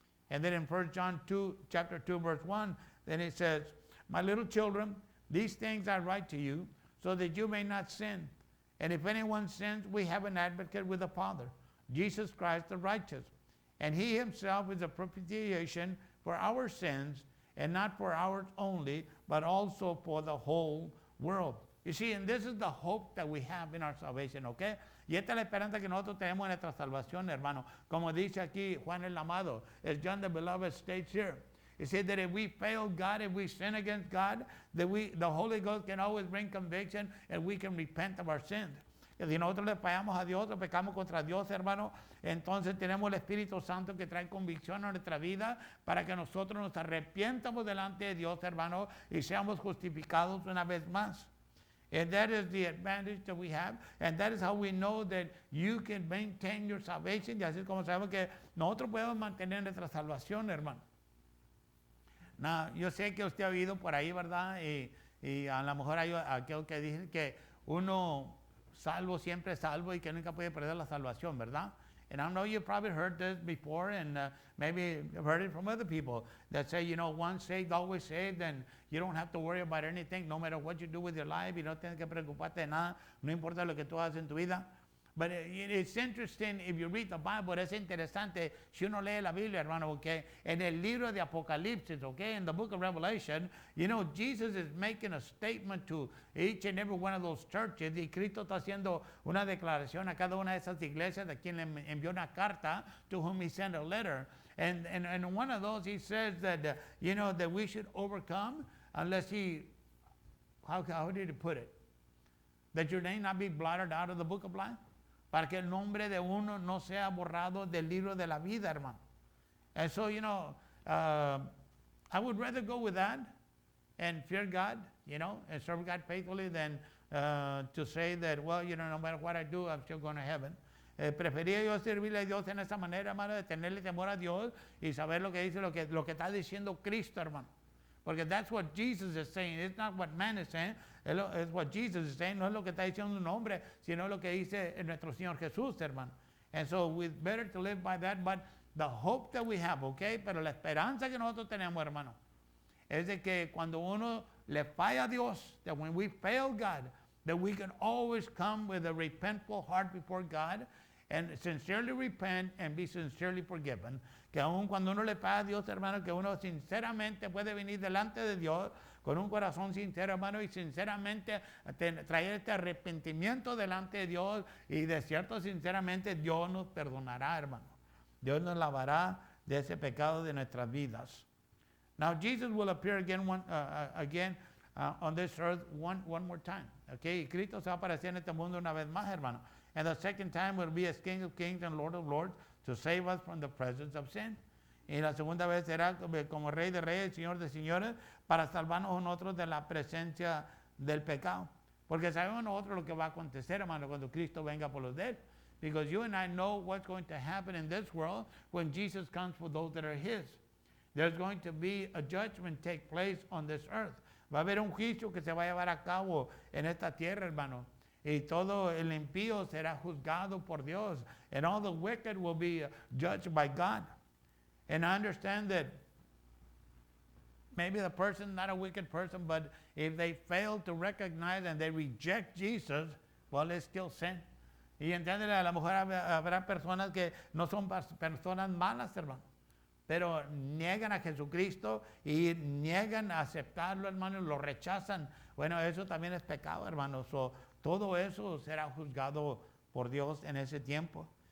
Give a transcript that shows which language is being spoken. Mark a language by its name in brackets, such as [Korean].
[English] And then in 1 John 2, chapter 2, verse 1, then it says, my little children, these things I write to you, so that you may not sin. And if anyone sins, we have an advocate with the Father, Jesus Christ the righteous. And he himself is a propitiation for our sins, and not for ours only, but also for the whole world. You see, and this is the hope that we have in our salvation, okay? [Spanish] Y esta es la esperanza que nosotros tenemos en nuestra salvación, hermano. Como dice aquí Juan el Amado, [English] as John the Beloved states here. He said that if we fail God, if we sin against God, that the Holy Ghost can always bring conviction and we can repent of our sins. [Spanish] Que si nosotros le fallamos a Dios o pecamos contra Dios, hermano, entonces tenemos el Espíritu Santo que trae convicción a nuestra vida para que nosotros nos arrepientamos delante de Dios, hermano, y seamos justificados una vez más. [English] And that is the advantage that we have, and that is how we know that you can maintain your salvation. [Spanish] Y así es como sabemos que nosotros podemos mantener nuestra salvación, hermano. Now, yo sé que usted ha oído por ahí, ¿verdad? Y a lo mejor hay aquellos que dicen que uno salvo siempre salvo y que nunca puede perder la salvación, ¿verdad? [English] And I know you've probably heard this before, and maybe you've heard it from other people that say, you know, once saved, always saved, and you don't have to worry about anything, no matter what you do with your life, [Spanish] y no tienes que preocuparte de nada, no importa lo que tú hagas en tu vida. [English] But it's interesting, if you read the Bible, [Spanish] es interesante si uno lee la Biblia, hermano, porque en el libro de Apocalipsis, [English] okay, in the book of Revelation, you know, Jesus is making a statement to each and every one of those churches, [Spanish] y Cristo está haciendo una declaración a cada una de esas iglesias a quien le envió una carta, [English] to whom he sent a letter. And one of those, he says that, you know, that we should overcome unless how did he put it? That your name not be blotted out of the book of life? [Spanish] Para que el nombre de uno no sea borrado del libro de la vida, hermano. [English] And so, you know, I would rather go with that and fear God, you know, and serve God faithfully than to say that, well, you know, no matter what I do, I'm still going to heaven. [Spanish] Prefería yo servirle a Dios en esa manera, hermano, de tenerle temor a Dios y saber lo que dice, lo que está diciendo Cristo, hermano. [English] Porque that's what Jesus is saying. It's not what man is saying. [Spanish] Es [English] what Jesus is saying. [Spanish] No es lo que está diciendo un hombre, sino lo que dice nuestro Señor Jesús, hermano. [English] And so it's better to live by that. But the hope that we have, okay? [Spanish] Pero la esperanza que nosotros tenemos, hermano, es de que cuando uno le falla a Dios, [English] that when we fail God, that we can always come with a repentful heart before God and sincerely repent and be sincerely forgiven. [Spanish] Que aun cuando uno le paga a Dios, hermano, que uno sinceramente puede venir delante de Dios con un corazón sincero, hermano, y sinceramente traer este arrepentimiento delante de Dios, y de cierto, sinceramente, Dios nos perdonará, hermano. Dios nos lavará de ese pecado de nuestras vidas. [English] Now, Jesus will appear again on this earth one more time. Okay? [Spanish] Y Cristo se va a aparecer en este mundo una vez más, hermano. [English] And the second time will be as King of Kings and Lord of Lords, to save us from the presence of sin. [Spanish] Y la segunda vez será como Rey de Reyes, Señor de Señores, para salvarnos nosotros de la presencia del pecado. Porque sabemos nosotros lo que va a acontecer, hermano, cuando Cristo venga por los de él. [English] Because you and I know what's going to happen in this world when Jesus comes for those that are his. There's going to be a judgment take place on this earth. [Spanish] Va a haber un juicio que se va a llevar a cabo en esta tierra, hermano. Y todo el impío será juzgado por Dios. [English] And all the wicked will be judged by God. And I understand that maybe the person, not a wicked person, but if they fail to recognize and they reject Jesus, well, it's still sin. [Spanish] Y entienden, a lo mejor habrá personas que no son personas malas, hermano, pero niegan a Jesucristo y niegan a aceptarlo, hermano, y lo rechazan. Bueno, eso también es pecado, hermano. Todo eso será juzgado por Dios en ese tiempo.